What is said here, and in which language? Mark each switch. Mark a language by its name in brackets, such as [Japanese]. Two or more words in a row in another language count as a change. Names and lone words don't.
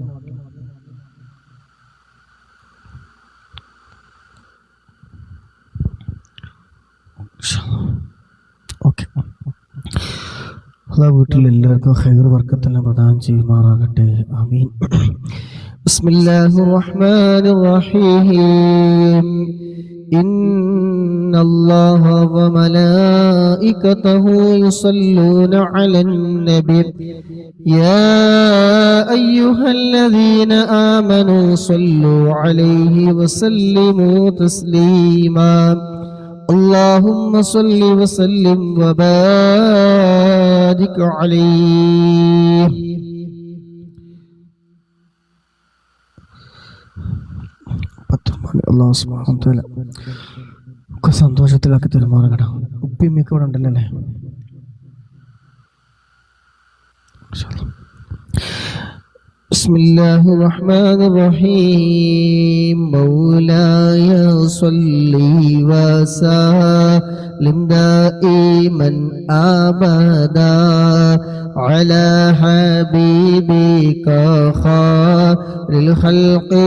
[Malayalam] ഓക്കെ. അല്ലാഹു വീട്ടിൽ എല്ലാവർക്കും ഖൈർ ബർക്കത്തെല്ലാം പ്രദാനം ചെയ്യുമാറാകട്ടെ. [Arabic] آمين. بسم الله الرحمن الرحيم. إن الله وملائكته يصلون على النبي يا أيها الذين آمنوا صلوا عليه وسلموا تسليما اللهم صل وسلم وبارك عليه. الله سبحانه وتعالى [Malayalam] ഒക്കെ സന്തോഷത്തിലാക്കി തരുമാറാകട്ടെ. ഉപ്പിയമ്മയൊക്കെ ഇവിടെ ഉണ്ടല്ലോ അല്ലേ? [Arabic] بسم الله الرحمن الرحيم مولاي صل وسلم دائما أبدا على حبيبك خير الخلق